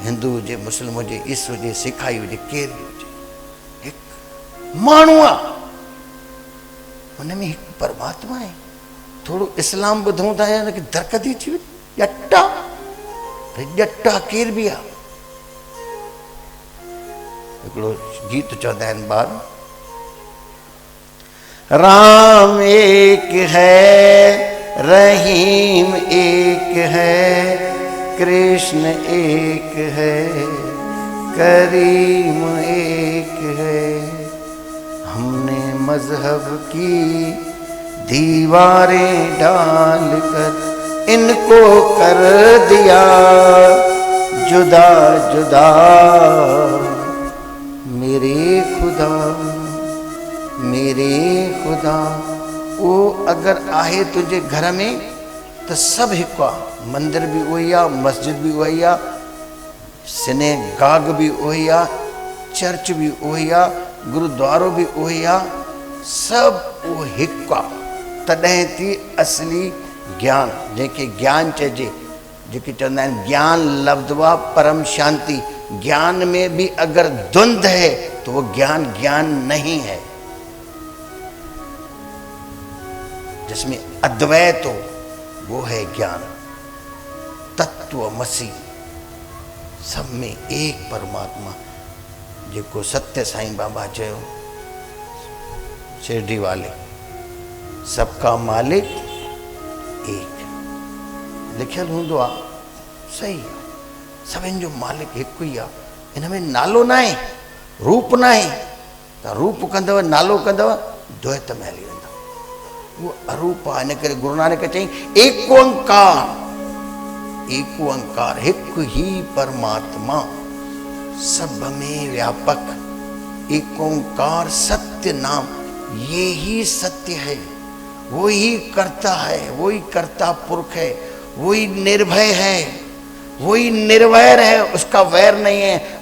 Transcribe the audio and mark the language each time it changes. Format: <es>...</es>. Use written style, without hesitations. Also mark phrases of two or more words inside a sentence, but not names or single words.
<sd>हिंदू हुजे, मुस्लिम हुजे, ईसाई हुजे, सिखाई हुजे, केर बि हुजे, हिकु माण्हू आहे, हुन में हिकु परमात्मा आहे। थोरो इस्लाम ॿुधूं था या दरकती थी वई, ॼटा ॼटा केर बि आहे। हिकिड़ो गीत चवंदा आहिनि ॿार,</sd> <hi>राम एक है, रहीम एक है, कृष्ण एक है, करीम एक है। हमने मजहब की दीवारें डालकर इनको कर दिया जुदा जुदा। मेरे खुदा मेरे खुदा, वो अगर आहे तुझे घर में तो</hi> <sd>सब हिकु आहे।</sd> <hi>मंदिर भी वही आहे, मस्जिद भी वही आहे, सिनेगाग भी वही आहे, चर्च भी वही आहे, गुरुद्वारो भी वही आहे, सब वो</hi> <sd>हिकु आहे। तॾहिं थी असली ज्ञान, जंहिंखे ज्ञान चइजे, जेके चवंदा आहिनि ज्ञान लब्ध वा परम शांति।</sd> <hi>ज्ञान में भी अगर द्वंद है तो वो ज्ञान ज्ञान नहीं है। जिसमें अद्वैत हो वो है ज्ञान। तत्वमसि, सब में एक परमात्मा,</hi> <sd>जेको सत्य साईं बाबा चयो,</sd> <hi>शिरडी वाले, सबका मालिक एक।</hi> <sd>लिखियल हूंदो आहे, सही आहे, सभिनि जो मालिक हिकु ई आहे। हिन में नालो न आहे, रूप न आहे। तव्हां रूप कंदव, नालो कंदव, द्वैत में हली वेंदव। वो अरूप आहे। इन करे गुरु नानक चई</sd> <pa>ਇਕ ਓਅੰਕਾਰ, ਇਕ ਓਅੰਕਾਰ,</pa> <sd>हिकु ही परमात्मा,</sd> <hi>सब में व्यापक।</hi> <pa>ਇਕ ਓਅੰਕਾਰ ਸਤਿ ਨਾਮ,</pa> <hi>ये ही सत्य है, वो ही करता है, वो ही करता पुरख है, वो ही निर्भय है, वो ही निर्वैर है, उसका वैर नहीं है।</hi>